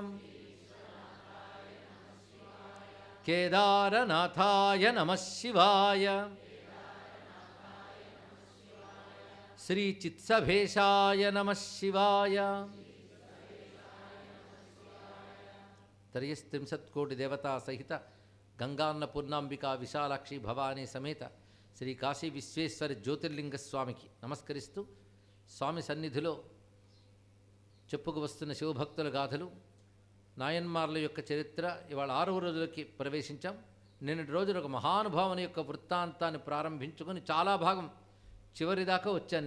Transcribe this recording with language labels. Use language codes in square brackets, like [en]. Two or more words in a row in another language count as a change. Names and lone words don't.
[sa] केदारनाथाय नमः शिवाय श्री चित्सभेशाय नमः शिवाय त्रयस्त्रिंशत्कोटि देवता सहित गंगान्नपूर्णांबिका विशालाक्षी भवानी समेत [te] శ్రీ కాశీ విశ్వేశ్వర జ్యోతిర్లింగ స్వామికి నమస్కరిస్తూ స్వామి సన్నిధిలో చెప్పుకు వస్తున్న శివభక్తుల గాథలు, నాయన్మార్ల యొక్క చరిత్ర ఇవాళ 6వ రోజులకి ప్రవేశించాం. నిన్నటి రోజున ఒక మహానుభావుని యొక్క వృత్తాంతాన్ని ప్రారంభించుకొని చాలా భాగం చివరి దాకా వచ్చాను.